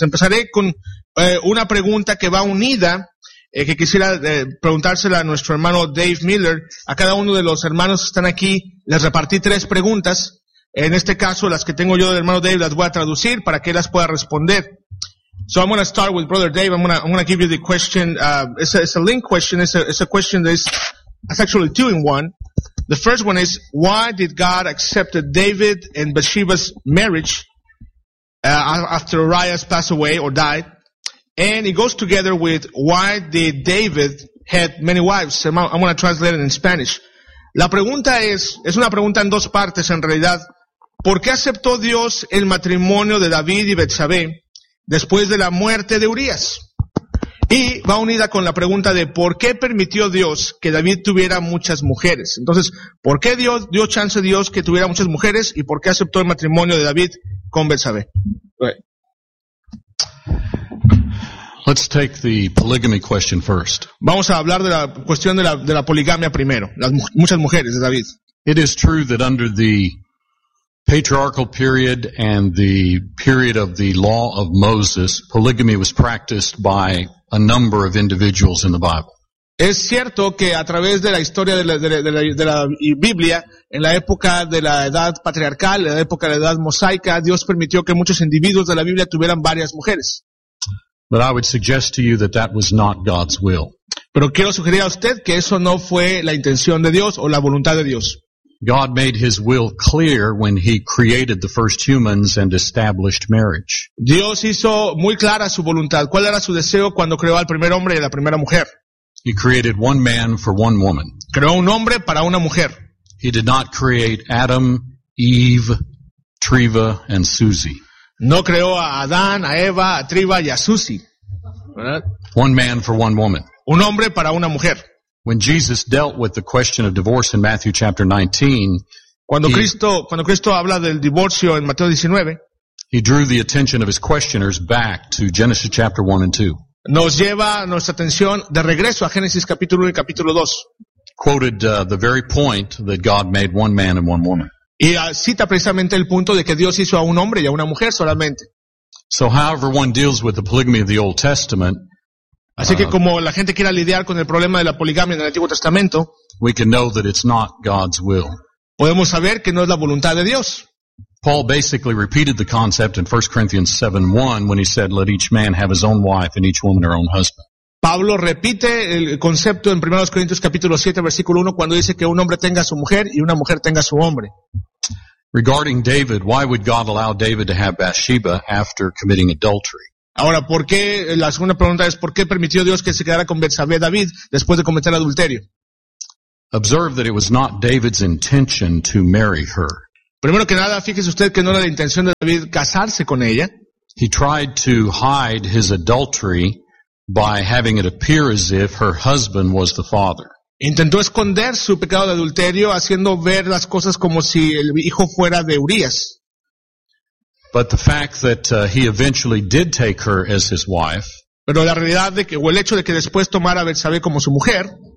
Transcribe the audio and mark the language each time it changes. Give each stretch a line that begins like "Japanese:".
Spanish: Empezaré con una pregunta que va unida, que quisiera preguntársela a nuestro hermano Dave Miller. A cada uno de los hermanos que están aquí, les repartí tres preguntas. En este caso, las que tengo yo del hermano Dave, las voy a traducir para que él las pueda responder.
English: So I'm going to start with Brother Dave. I'm going to give you the question. It's a link question. It's a question that is actually two in one. The first one is, why did God accept David and Bathsheba's marriage after Uriah passed away or died? And it goes together with, why did David had many wives? I'm going to translate it in Spanish.
Spanish: La pregunta es una pregunta en dos partes en realidad. ¿Por qué aceptó Dios el matrimonio de David y Betsabé después de la muerte de Urias? Y va unida con la pregunta de ¿por qué permitió Dios que David tuviera muchas mujeres? Entonces, ¿por qué Dios dio chance a Dios que tuviera muchas mujeres y por qué aceptó el matrimonio de David con Betsabé?
English: Let's take the polygamy question first.
Spanish: Vamos a hablar de la cuestión de la poligamia primero, las muchas mujeres de David.
English: It is true that under the patriarchal period and the period of the law of Moses, polygamy was practiced by a number of individuals in the Bible.
Spanish: Es cierto que a través de la historia de la Biblia, en la época de la edad patriarcal, en la época de la edad mosaica, Dios permitió que muchos individuos de la Biblia tuvieran varias mujeres.
English: But I would suggest to you that that was not God's will.
Spanish: Pero quiero sugerir a usted que eso no fue la intención de Dios o la voluntad de Dios.
English: God made his will clear when he created the first humans and established marriage.
Spanish: Dios hizo muy clara su voluntad. ¿Cuál era su deseo cuando creó al primer hombre y a la primera mujer?
English: He created one man for one woman.
Spanish: Creó un hombre para una mujer.
English: He did not create Adam, Eve, Treva, and Susie.
Spanish: No creó a Adán, a Eva, a Treva y a Susie. ¿Verdad?
English: One man for one woman.
Spanish: Un hombre para una mujer.
English: When Jesus dealt with the question of divorce in Matthew chapter 19,
Spanish: cuando Cristo habla del divorcio en Mateo 19,
English: he drew the attention of his questioners back to Genesis chapter 1 and 2.
Spanish: Nos lleva nuestra atención de regreso a Génesis capítulo 1 y capítulo 2.
English: Quoted the very point that God made one man and one woman.
Spanish: Y cita precisamente el punto de que Dios hizo a un hombre y a una mujer solamente.
English: So however one deals with the polygamy of the Old Testament,
Spanish: así que como la gente quiera lidiar con el problema de la poligamia en el Antiguo Testamento,
English: we can know that it's not God's will.
Spanish: Podemos saber que no es la voluntad de Dios.
English: Paul basically repeated the concept in 1 Corinthians 7:1 when he said, let each man have his own wife and each woman her own husband.
Spanish: Pablo repite el concepto en 1 Corintios capítulo 7 versículo 1 cuando dice que un hombre tenga su mujer y una mujer tenga su hombre.
English: Regarding David, why would God allow David to have Bathsheba after committing adultery?
Spanish: Ahora, ¿por qué? La segunda pregunta es, ¿por qué permitió Dios que se quedara con Betsabé David después de cometer adulterio?
English: Observe that it was not David's intention to marry her.
Spanish: Primero que nada, fíjese usted que no era la intención de David casarse con ella.
English: He tried to hide his adultery by having it appear as if her husband was the father.
Spanish: Intentó esconder su pecado de adulterio haciendo ver las cosas como si el hijo fuera de Urias.
English: But the fact that he eventually did take her as his wife,
Spanish: pero la realidad de que o el hecho de que después tomara a Betsabé como su mujer,